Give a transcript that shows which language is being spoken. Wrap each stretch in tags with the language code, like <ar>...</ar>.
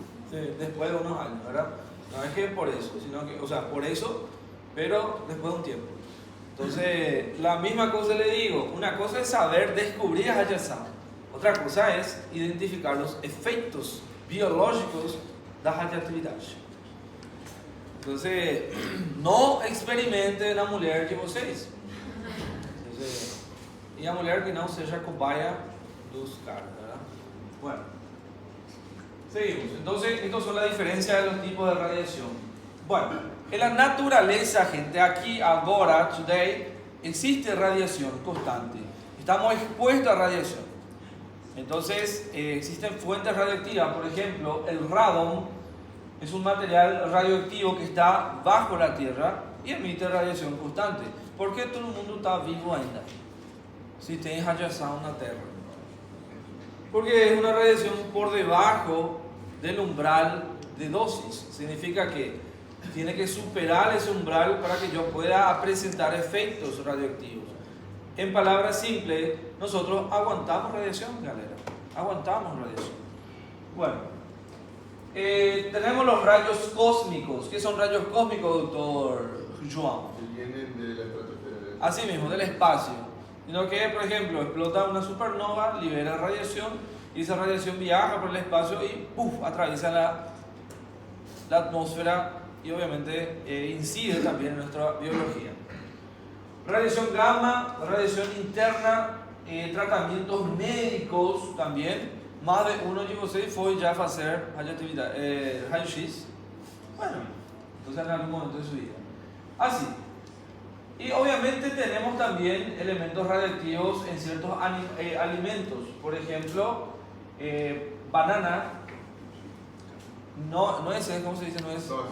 <es>Sí, después de unos años, ¿verdad? No es que por eso, sino que, o sea, por eso, pero después de un tiempo. Entonces, la misma cosa le digo, una cosa es saber descubrir a radiación, otra cosa es identificar los efectos biológicos de la radioactividad. Entonces, no experimenten</es> <pt>a mulher de vocês. Entonces, y a mulher que no seja cobaia dos caras, ¿verdad?</pt> <es>Bueno, seguimos. Entonces, estas son las diferencias de los tipos de radiación. Bueno, en la naturaleza, gente, aquí, ahora, today, existe radiación constante. Estamos expuestos a radiación. Entonces, existen fuentes radioactivas, por ejemplo, el radón es un material radioactivo que está bajo la Tierra y emite radiación constante. ¿Por qué todo el mundo está vivo ainda?</es> <pt>Si tem radiação na Terra.</pt> <es>Porque es una radiación por debajo del umbral de dosis. Significa que tiene que superar ese umbral para que yo pueda presentar efectos radioactivos. En palabras simples, nosotros aguantamos radiación, galera. Aguantamos radiación. Bueno, tenemos los rayos cósmicos. ¿Qué son rayos cósmicos, doctor João? Que vienen de la estratosfera. Así mismo, del espacio. Sino que, por ejemplo, explota una supernova, libera radiación y esa radiación viaja por el espacio y ¡puf!, atraviesa la atmósfera y obviamente incide también en nuestra biología. Radiación gamma, radiación interna, tratamientos médicos también. Más de uno</es> <pt>de vocês foi já fazer raio-x.</pt> <es>Bueno, entonces en algún momento de su vida. Así. Y obviamente tenemos también elementos radiactivos en ciertos alimentos. Por ejemplo, banana, nueces, ¿cómo se dice nuez?</es>